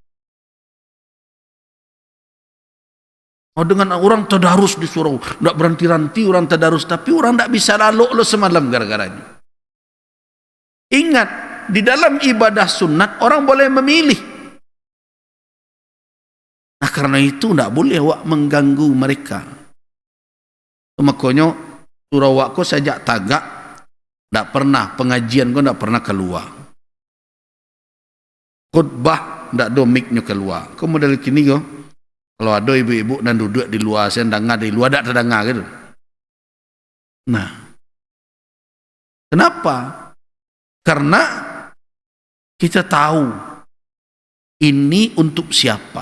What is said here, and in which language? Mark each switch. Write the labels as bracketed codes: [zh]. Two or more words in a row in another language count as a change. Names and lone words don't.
[id] Dengan orang tadarus di surau, tak berhenti-henti orang tadarus, tapi orang tak bisa lalu lo semalam gara-garanya. Ingat, di dalam ibadah sunat orang boleh memilih. Nah, karena itu tak boleh awak mengganggu mereka. Makanya surau awak [min] ko sajak tagak, [id] tak pernah pengajian ko tak pernah keluar. Khutbah tak ada mic-nya keluar. [min] Kau model kini ko, [id] kalau ada ibu-ibu dan duduk di luar, saya dengar di luar tak terdengar gitu. Nah, kenapa? Karena kita tahu ini untuk siapa.